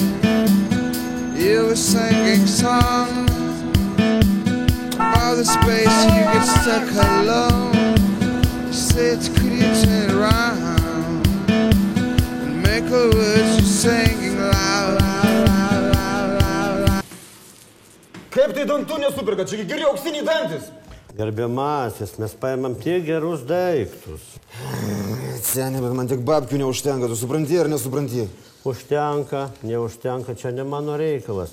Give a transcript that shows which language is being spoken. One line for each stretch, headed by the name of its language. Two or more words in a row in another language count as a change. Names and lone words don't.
English: You were singing songs about the space you get stuck alone. You said, could you turn around and make all the words you're singing loud?
Lithuanian: Kaip tai dantų nesupirka, čia geri auksiniai dantis. Gerbiamasis, mes paėmam tiek gerus daiktus. Seniai, bet man tik babkių neužtenka, tu supranti ar nesupranti? Užtenka, neužtenka, čia ne mano reikalas.